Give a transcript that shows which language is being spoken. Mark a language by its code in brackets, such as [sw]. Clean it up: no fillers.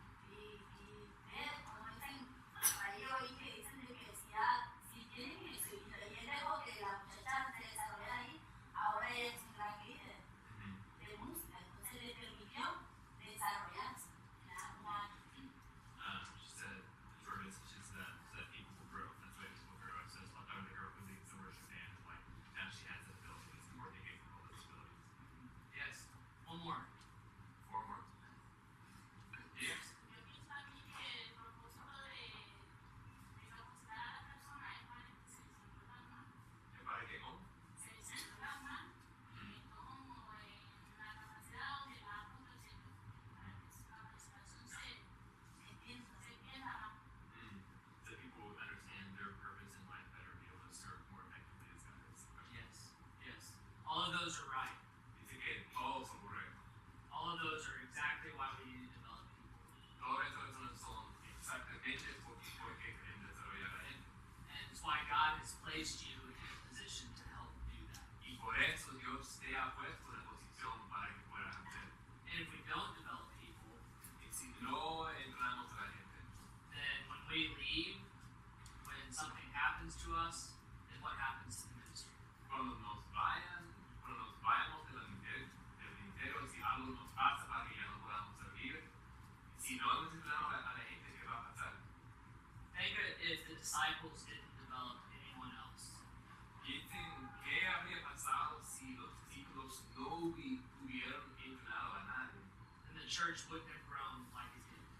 [es] Y ver, como dicen, ahí oí que dicen de que si tienen eso, y él dejó que la muchacha se desarrollara ahí, ahora ella es un gran líder de música, entonces le permitió desarrollarse. [en] She said, purpose, she said that people will grow. That's why people will grow. So it's like, the girl who leads the worship band, like, now she has the abilities, or they gave her all those abilities. Yes. One more. 4 more. Yes. [es] Yo pienso aquí que el propósito de capacitar a la persona es para que se desenvuelvan más. ¿Que para qué? ¿Cómo? Se desenvuelvan más como en la capacidad donde va produciendo para que su capacitación se entienda más. [en] So people will understand their purpose in life better, be able to serve more effectively as God has. Yes. Yes. All of those are right. [es] Dice que todos son correctos. [en] All of those are exactly why we need to develop people. [es] Todas estas razones son exactamente por qué queremos desarrollar a la gente. [en] And it's why God has placed you in a position to help do that. [es] Y por eso Dios te ha puesto en la posición para que puedas hacer. [en] And if we don't develop people, [es] Y si no entrenamos a la gente, [en] then when we leave, when something happens to us, then what happens to the ministry? [es] cuando nos vayamos del ministerio, si algo nos pasa para que ya no podamos servir, si no hemos entrenado a la gente, ¿qué va a pasar? [en] Think of it if the disciples didn't develop anyone else. [es] Piensen qué habría pasado si los discípulos no hubieran entrenado a nadie. [en] Then the church wouldn't have grown like it did.